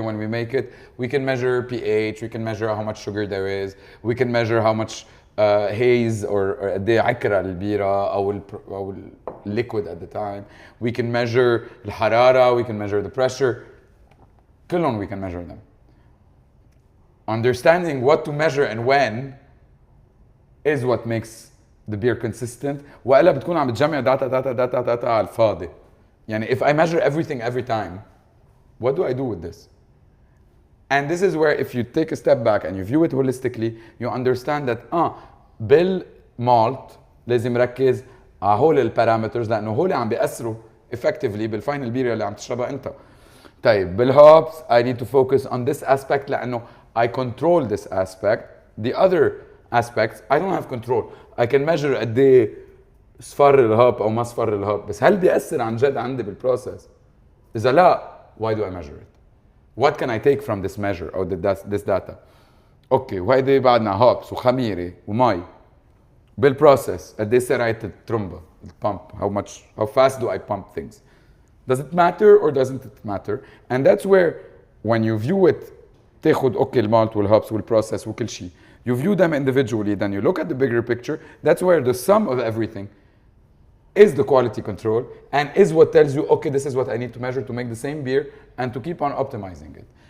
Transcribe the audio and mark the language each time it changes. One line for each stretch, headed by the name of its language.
English: When we make it, we can measure pH, we can measure how much sugar there is, we can measure how much haze or
Arabic: قد ايه عكرة البيرة أو
English: liquid at the time. We can measure
Arabic: الحرارة,
English: we can measure the pressure.
Arabic: كلهم
English: we can measure them. Understanding what to measure and when is what makes the beer consistent.
Arabic: وإلا بتكون عم بتجمع data على الفاضي. يعني
English: if I measure everything every time, what do I do with this? And this is where if you take a step back and you view it holistically, you understand that
Arabic: بالمالت لازم ركز على هول البارامترز لأنه هول عم بيأثروا
English: effectively
Arabic: بالفاينل بير اللي عم تشربها أنت. طيب بالهوبس
English: I need to focus on this aspect
Arabic: لأنه
English: I control this aspect. The other aspects I don't have control. I can measure
Arabic: قد ايه صفر الهوب او ما صفر الهوب، بس هل بيأثر عن جد عندي بالبروسيس؟ إذا لا
English: why do I measure it? What can I take from this measure or this data?
Arabic: اوكي وهيدي بعدنا هوبس وخميره ومي بالبروسيس قد ايه سرعة الترمبة البامب
English: how fast do I pump things? Does it matter or doesn't it matter? And that's where when you view it
Arabic: تاخد اوكي المالت والهوبس والبروسيس وكل شيء.
English: You view them individually, then you look at the bigger picture. That's where the sum of everything is the quality control and is what tells you, okay, this is what I need to measure to make the same beer and to keep on optimizing it.